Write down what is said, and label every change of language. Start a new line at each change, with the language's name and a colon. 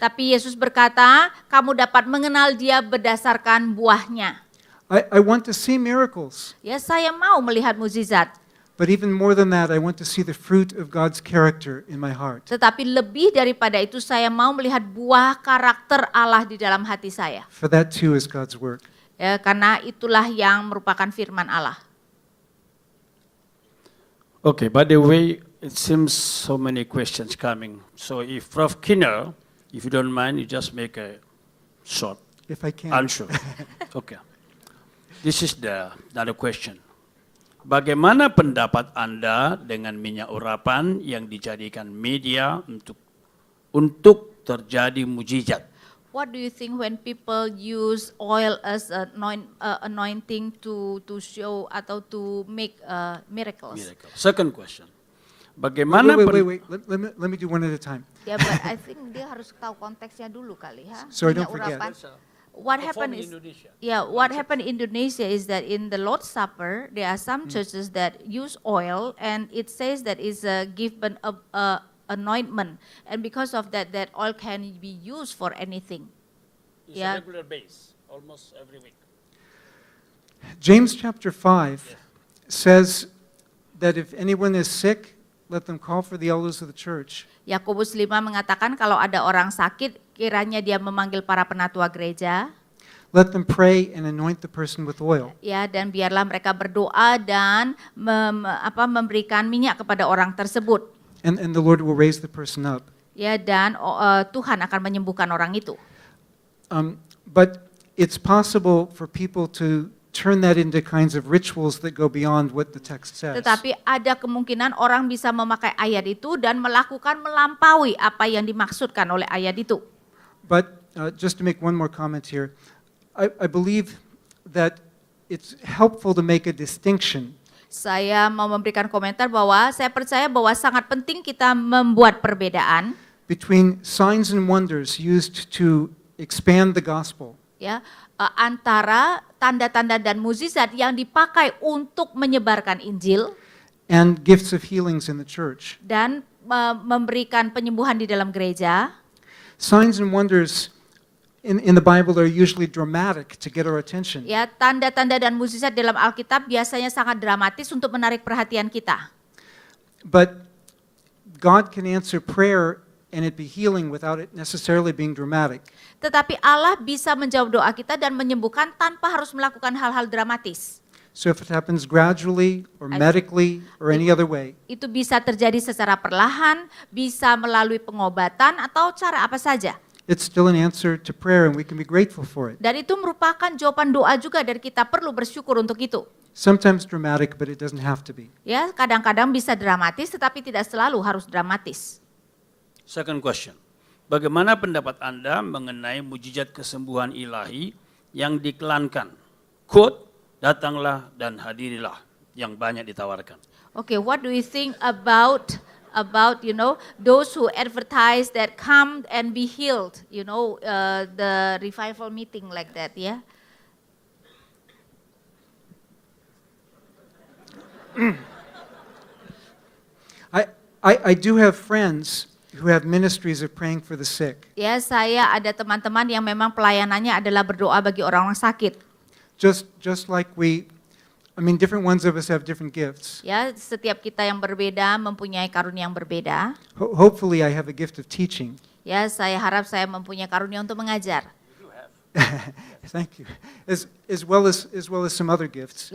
Indonesian: Tapi Yesus berkata, kamu dapat mengenal dia berdasarkan buahnya.
English: I want to see miracles.
Indonesian: Ya, saya mau melihat mukjizat.
English: But even more than that, I want to see the fruit of God's character in my heart.
Indonesian: Tetapi lebih daripada itu saya mau melihat buah karakter Allah di dalam hati saya.
English: For that too is God's work.
Indonesian: Ya, karena itulah yang merupakan firman Allah.
English: Okay, by the way, it seems so many questions coming. So if Prof. Kinner, if you don't mind, you just make a short If I can. answer. Okay. This is another question.
Indonesian: Bagaimana pendapat Anda dengan minyak urapan yang dijadikan media untuk terjadi mujizat?
English: What do you think when people use oil as anointing to show
Indonesian: atau
English: to make miracles? Miracle. Second question.
Indonesian: Bagaimana
English: Wait. Let me do one at a time.
Indonesian: Ya,
English: but I think
Indonesian: dia harus tahu konteksnya dulu kali, ha?
English: So I
Indonesian: Minyak
English: don't forget.
Indonesian: urapan.
English: What happened is, what happened in Indonesia is that in the Lord's Supper there are some churches that use oil, and it says that is a given anointment, and because of that, that oil can be used for anything. It's Yeah. a regular base, almost every week. James chapter 5 says that if anyone is sick, let them call for the elders of the church.
Indonesian: Yakobus 5 mengatakan kalau ada orang sakit, kiranya dia memanggil para penatua gereja,
English: Let them pray and anoint the person with oil.
Indonesian: ya, dan biarlah mereka berdoa dan memberikan minyak kepada orang tersebut,
English: And the Lord will raise the person up.
Indonesian: ya, dan Tuhan akan menyembuhkan orang itu.
English: But it's possible for people to turn that into kinds of rituals that go beyond what the text says.
Indonesian: Tetapi ada kemungkinan orang bisa memakai ayat itu dan melakukan melampaui apa yang dimaksudkan oleh ayat itu.
English: But just to make one more comment here, I believe that it's helpful to make a distinction
Indonesian: Saya mau memberikan komentar bahwa saya percaya bahwa sangat penting kita membuat perbedaan,
English: between signs and wonders used to expand the gospel
Indonesian: ya, antara tanda-tanda dan mukjizat yang dipakai untuk menyebarkan Injil
English: and gifts of healings in the church.
Indonesian: dan memberikan penyembuhan di dalam gereja.
English: Signs and wonders in the Bible are usually dramatic to get our attention.
Indonesian: Ya, tanda-tanda dan mukjizat dalam Alkitab biasanya sangat dramatis untuk menarik perhatian kita.
English: But God can answer prayer and it be healing without it necessarily being dramatic.
Indonesian: Tetapi Allah bisa menjawab doa kita dan menyembuhkan tanpa harus melakukan hal-hal dramatis.
English: So if it happens gradually or medically or any other way,
Indonesian: Itu bisa terjadi secara perlahan, bisa melalui pengobatan atau cara apa saja.
English: it's still an answer to prayer and we can be grateful for it.
Indonesian: Dan itu merupakan jawaban doa juga dan kita perlu bersyukur untuk itu.
English: Sometimes dramatic, but it doesn't have to be.
Indonesian: Ya, kadang-kadang bisa dramatis tetapi tidak selalu harus dramatis.
English: Second question.
Indonesian: Bagaimana pendapat Anda mengenai mujizat kesembuhan ilahi yang diiklankan?
English: Quote,
Indonesian: datanglah dan hadirilah, yang banyak ditawarkan.
English: Okay, what do you think about those who advertise that come and be healed, the revival meeting like that, yeah? I do have friends who have ministries of praying for the sick.
Indonesian: Ya, saya ada teman-teman yang memang pelayanannya adalah berdoa bagi orang-orang sakit.
English: Just like different ones of us have different gifts.
Indonesian: Ya, setiap kita yang berbeda mempunyai karunia yang berbeda.
English: Hopefully I have a gift of teaching.
Indonesian: Ya, saya harap saya mempunyai karunia untuk mengajar.
English: Thank you. As well as some other gifts.